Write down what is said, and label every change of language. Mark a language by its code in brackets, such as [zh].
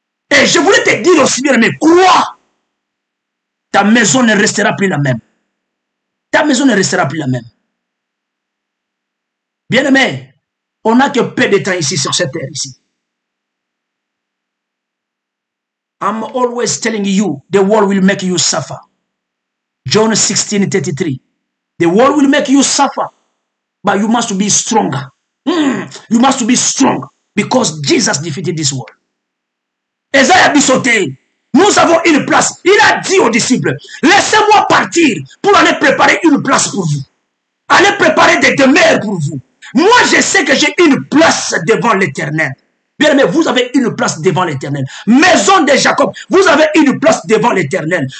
[fr] Et je voulais te dire aussi, bien aimé, crois. Ta maison ne restera plus la même. Ta maison ne restera plus la même. Bien aimé, on n'a que peu de temps ici sur cette terre ici. [en] I'm always telling you, the world will make you suffer. John 16:33. The world will make you suffer, but you must be stronger. You must be strong because Jesus defeated this world. [fr] Esaïe a dit sauter. Nous avons une place. Il a dit aux disciples, laissez-moi partir pour aller préparer une place pour vous. Allez préparer des demeures pour vous. Moi, je sais que j'ai une place devant l'Éternel. Bien aimé, vous avez une place devant l'Éternel. Maison de Jacob, vous avez une place devant l'Éternel.